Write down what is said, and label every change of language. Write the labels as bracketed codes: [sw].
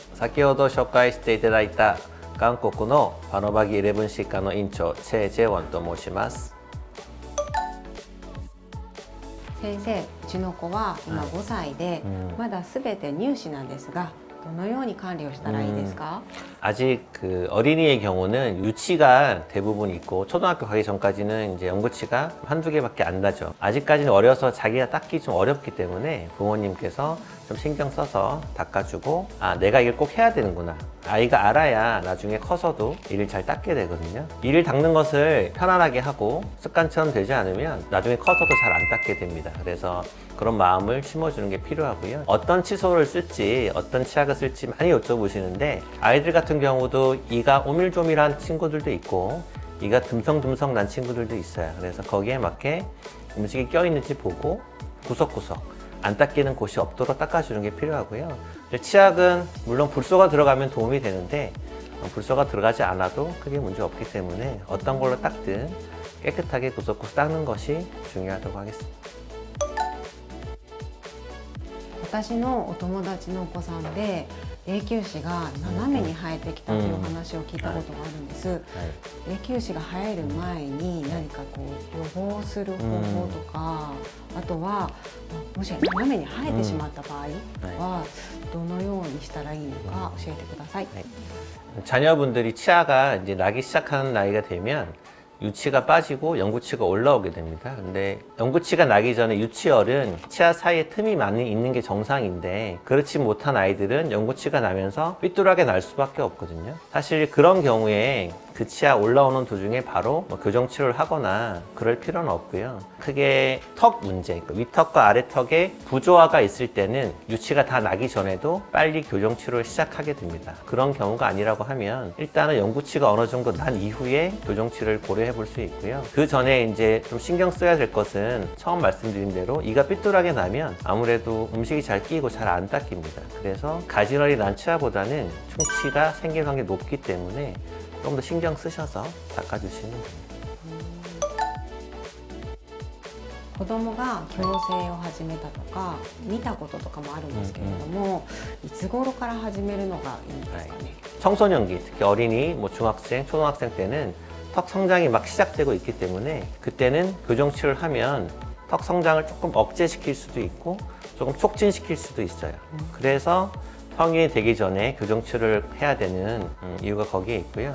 [ja] 先ほど紹介していただいた韓国のパノバギ11歯科の院長チェ・ジェウォンと申します。先生、うちの子は今5歳で、まだすべて乳歯なんですが、どのように管理をしたらいいですか？ [ko] 아직 어린이의 경우는 유치가 대부분 있고 초등학교 가기 전까지는 이제 연구치가 한두 개밖에 안 나죠. 아직까지는 어려서 자기가 닦기 좀 어렵기 때문에 부모님께서 좀 신경 써서 닦아주고, 아, 내가 이걸 꼭 해야 되는구나. 아이가 알아야 나중에 커서도 이를 잘 닦게 되거든요. 이를 닦는 것을 편안하게 하고 습관처럼 되지 않으면 나중에 커서도 잘 안 닦게 됩니다. 그래서 그런 마음을 심어주는 게 필요하고요. 어떤 칫솔을 쓸지, 어떤 치약을 쓸지 많이 여쭤보시는데, 아이들 같은 경우도 이가 오밀조밀한 친구들도 있고 이가 듬성듬성 난 친구들도 있어요. 그래서 거기에 맞게 음식이 껴있는지 보고 구석구석 안 닦이는 곳이 없도록 닦아주는 게 필요하고요. 치약은 물론 불소가 들어가면 도움이 되는데 불소가 들어가지 않아도 크게 문제 없기 때문에 어떤 걸로 닦든 깨끗하게 구석구석 닦는 것이 중요하다고 하겠습니다. [ja] 私のお友達のお子さんで永久歯が斜めに生えてきたというお話を聞いたことがあるんです。永久歯が生える前に何かこう予防する方法とか、あとはもし斜めに生えてしまった場合はどのようにしたらいいのか教えてください。 [ko] 자녀분들이 치아가 이제 나기 시작하는 나이가 되면 유치가 빠지고 영구치가 올라오게 됩니다. 근데 영구치가 나기 전에 유치열은 치아 사이에 틈이 많이 있는 게 정상인데, 그렇지 못한 아이들은 영구치가 나면서 삐뚤하게 날 수밖에 없거든요. 사실 그런 경우에 그 치아 올라오는 도중에 바로 교정 치료를 하거나 그럴 필요는 없고요. 크게 턱 문제, 위턱과 아래턱에 부조화가 있을 때는 유치가 다 나기 전에도 빨리 교정 치료를 시작하게 됩니다. 그런 경우가 아니라고 하면 일단은 영구치가 어느 정도 난 이후에 교정 치료를 고려해 볼 수 있고요. 그 전에 이제 좀 신경 써야 될 것은 처음 말씀드린 대로 이가 삐뚤하게 나면 아무래도 음식이 잘 끼고 잘 안 닦입니다. 그래서 가지런히 난 치아보다는 충치가 생길 확률이 높기 때문에 좀 더 신경 쓰셔서 닦아주시면 됩니다. [ja] 子供が矯正を始めたとか見たこととかもあるんですけれども、いつ頃から始めるのがいいんですかね？ [ko] 청소년기, 특히 어린이, 중학생, 초등학생 때는 턱 성장이 막 시작되고 있기 때문에 그때는 교정 치료를 하면 턱 성장을 조금 억제시킬 수도 있고 조금 촉진시킬 수도 있어요. 그래서 성인이 되기 전에 교정 치료를 해야 되는 이유가 거기에 있고요.